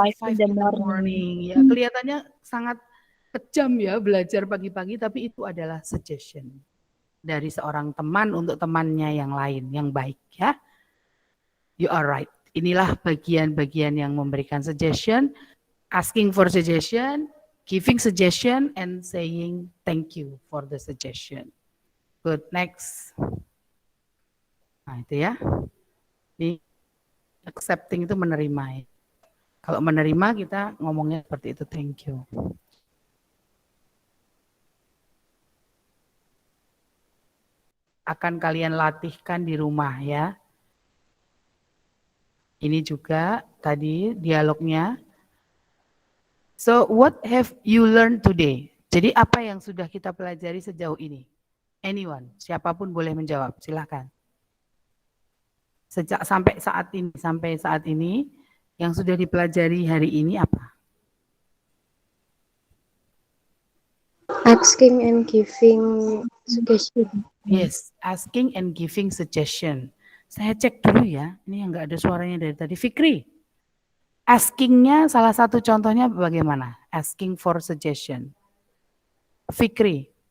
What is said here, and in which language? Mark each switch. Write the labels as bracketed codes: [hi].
[en] in the morning. [id] Ya, kelihatannya sangat kejam ya belajar pagi-pagi, tapi itu adalah suggestion dari seorang teman untuk temannya yang lain, yang baik ya. [en] You are right. [id] Inilah bagian-bagian yang memberikan suggestion, [en] asking for suggestion, giving suggestion, and saying thank you for the suggestion. Good, next. [id] Nah itu ya. Ini accepting itu menerima ya. Kalau menerima kita ngomongnya seperti itu, thank you. Akan kalian latihkan di rumah ya. Ini juga tadi dialognya. [en] So what have you learned today? [id] Jadi apa yang sudah kita pelajari sejauh ini? [en] Anyone, [id] siapapun boleh menjawab, silakan. Sampai saat ini yang sudah dipelajari hari ini apa? [en] asking and giving suggestion. Yes, asking and giving suggestion. [id] Saya cek dulu ya, ini yang nggak ada suaranya dari tadi. Fikri, askingnya salah satu contohnya bagaimana? [en] Asking for suggestion. Fikri.